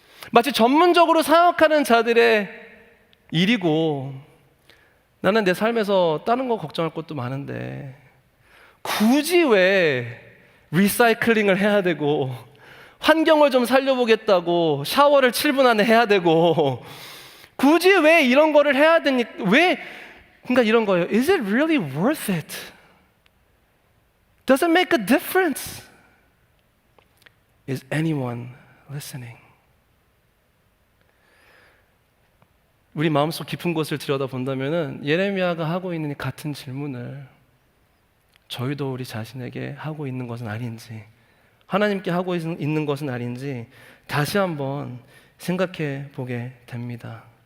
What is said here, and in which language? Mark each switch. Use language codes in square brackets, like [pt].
[ko] 마치 전문적으로 사역하는 자들의 일이고 나는 내 삶에서 다른 거 걱정할 것도 많은데 굳이 왜 리사이클링을 해야 되고 환경을 좀 살려보겠다고 샤워를 7분 안에 해야 되고 굳이 왜 이런 거를 해야 되니? 그러니까 이런 거예요. [en] Is it really worth it? Does it make a difference? Is anyone listening? [ko] 우리 마음속 깊은 곳을 들여다본다면은 예레미야가 하고 있는 이 같은 질문을 저희도 우리 자신에게 하고 있는 것은 아닌지, 하나님께 하고 있는 것은 아닌지 다시 한번 생각해 보게 됩니다.